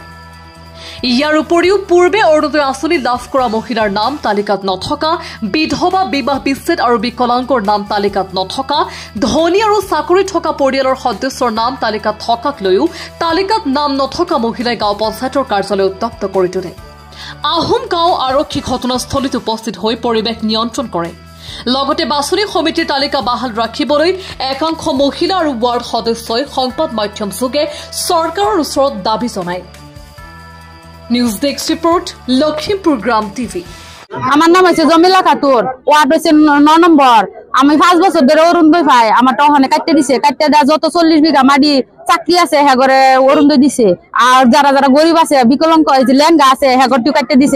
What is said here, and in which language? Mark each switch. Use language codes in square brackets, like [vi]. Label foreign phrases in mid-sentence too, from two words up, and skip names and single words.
[as] ইয়াৰ উপৰিও পূৰ্বে অৰুণোদয় আঁচনি লাভ কৰা মহিলাৰ নাম তালিকাত নথকা, বিধৱা, বিবাহ বিচ্ছেদ আৰু বিকলাংগৰ নাম তালিকাত নথকা, ধনী আৰু চাকৰি থকা পৰিয়ালৰ সদস্যৰ নাম তালিকাত থকাক লৈও তালিকাত নাম নথকা মহিলাই গাঁও পঞ্চায়তৰ কাৰ্যালয় উত্তপ্ত কৰি তোলে। আহোম গাঁও আৰক্ষী ঘটনাস্থলীত উপস্থিত হৈ পৰিৱেশ নিয়ন্ত্ৰণ কৰে। লগতে বাছনি সমিতিৰ তালিকা বাহাল ৰাখিবলৈ একাংশ মহিলা আৰু ৱাৰ্ড সদস্যই সংবাদ মাধ্যম যোগে চৰকাৰৰ ওচৰত দাবী জনায়। [en] News desk report লখিমপুর গ্রাম টিভি। [bn] আমার নাম হচ্ছে জমিলা খাতুন, ওয়ার্ড হচ্ছে 9 নম্বর। আমি 5 বছর ধরে অরুণোদয় পাই। আমার তখন কাটতে দিছে, কাটতে দেওয়া যত 40 বিঘা মাটি চাকরি আছে হ্যাগরে অরুণোদয় দিছে। আর যারা যারা গরিব আছে, বিকলাঙ্গ আছে, লেঙ্গা আছে হ্যাগরটিও কাটতে দিছে।